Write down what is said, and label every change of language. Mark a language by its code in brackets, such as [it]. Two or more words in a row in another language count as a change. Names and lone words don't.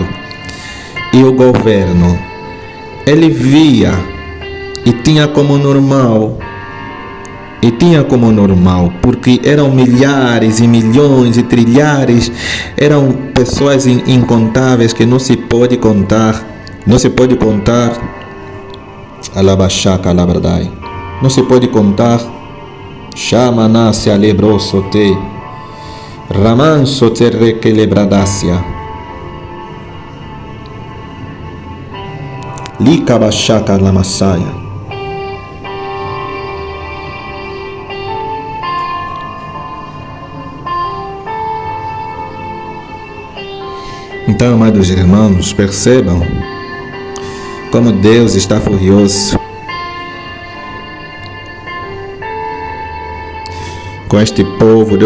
[pt] E o governo, ele via e tinha como normal, porque eram milhares e milhões e trilhares, eram pessoas incontáveis que não se pode contar. Não se pode contar, alabachaka, alabradai. Não se pode contar, chamanasya lebrosote, ramansote requelebradacia, likabachaka lamassaya. Então, amados irmãos, percebam como Deus está furioso com este povo.